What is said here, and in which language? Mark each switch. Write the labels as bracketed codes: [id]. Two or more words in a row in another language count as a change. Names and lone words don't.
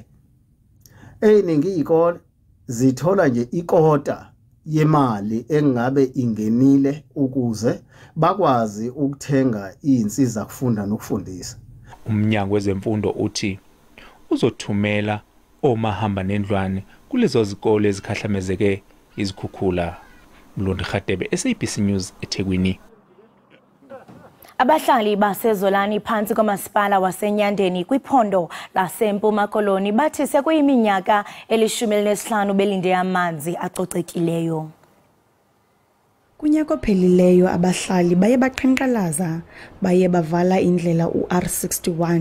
[zu] Eyiningi izikole zithola nje ikota yemali engabe ingenile ukuze bakwazi ukuthenga izinsiza kufunda nokufundisa. Umnyango wezemfundo uthi uzothumela omahamba nendlwane kulezo zikole ezikhahlamezeke izikhukhula. Mlondi Khatebe, SABC News, eThekwini. [xh] Abahlali basezolani phansi komasipala wasenyandeni kwiphondo laseMpuma Koloni bathi sekuyiminyaka 15 belinde amanzi acocekileyo. Kunyaka ophelileyo abahlali baye baqhankqalaza, baye bavala indlela uR61.